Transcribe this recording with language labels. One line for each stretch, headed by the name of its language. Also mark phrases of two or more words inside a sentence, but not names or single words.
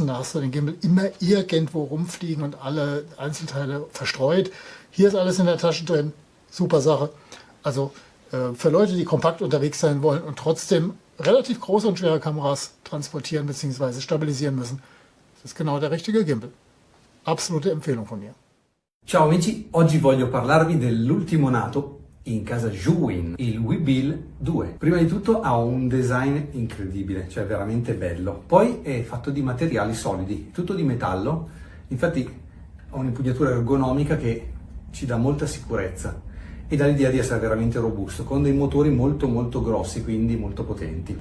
German: Da hast du den Gimbal immer irgendwo rumfliegen und alle Einzelteile verstreut. Hier ist alles in der Tasche drin. Super Sache. Also für Leute, die kompakt unterwegs sein wollen und trotzdem relativ große und schwere Kameras transportieren bzw. stabilisieren müssen, das ist genau der richtige Gimbal. Absolute Empfehlung von mir.
Italian: Ciao amici, oggi voglio parlarvi dell'ultimo nato in casa ZHIYUN, il WEEBILL-2. Prima di tutto ha un design incredibile, cioè veramente bello. Poi è fatto di materiali solidi, tutto di metallo. Infatti ha un'impugnatura ergonomica che ci dà molta sicurezza e dà l'idea di essere veramente robusto, con dei motori molto grossi, quindi molto potenti.